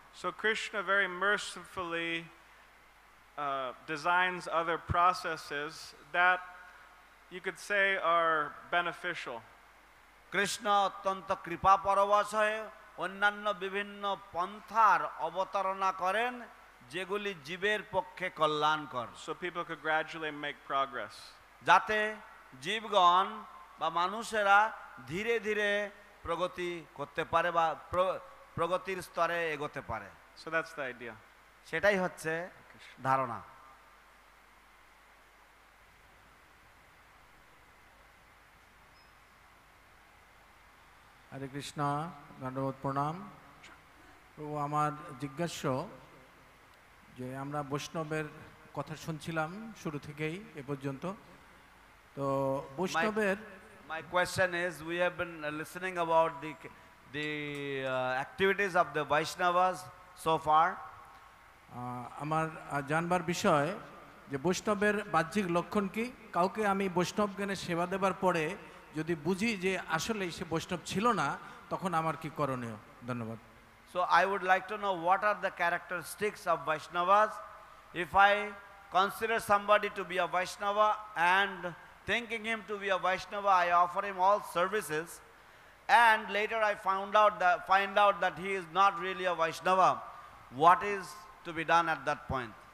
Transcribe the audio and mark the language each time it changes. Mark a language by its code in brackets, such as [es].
[en] So Krishna very mercifully designs other processes that you could say are beneficial. [bn] Krishna অত্যন্ত কৃপা পরবশ হয়ে অন্যান্য বিভিন্ন পন্থার অবতারণা করেন যেগুলি জীবের পক্ষে কল্যাণকর। [en] So people could gradually make progress. [bn] যাতে জীবগণ বা মানুষেরা ধীরে ধীরে প্রগতি করতে পারে বা প্রগতির স্তরে এগোতে পারে। [en] So that's the idea. [bn] সেটাই হচ্ছে ধারণা। হরে কৃষ্ণ, দণ্ডবোধ প্রণাম। প্রভু, আমার জিজ্ঞাস্য যে আমরা বৈষ্ণবের কথা শুনছিলাম শুরু থেকেই এ পর্যন্ত, তো বৈষ্ণবের [en] My question is, we have been listening about the activities of the Vaishnavas so far. [bn] আমার জানবার বিষয় যে বৈষ্ণবের বাহ্যিক লক্ষণ কি। কাউকে আমি বৈষ্ণব জ্ঞানে সেবা দেবার পরে যদি বুঝি যে আসলে সে বৈষ্ণব ছিল না, তখন আমার কি করণীয়? ধন্যবাদ। [en] So I would like to know what are the characteristics of Vaishnavas. If I consider somebody to be a Vaishnava and thinking him to be a Vaishnava, I offer him all services, and later I find out that he is not really a Vaishnava, what is to be done at that point?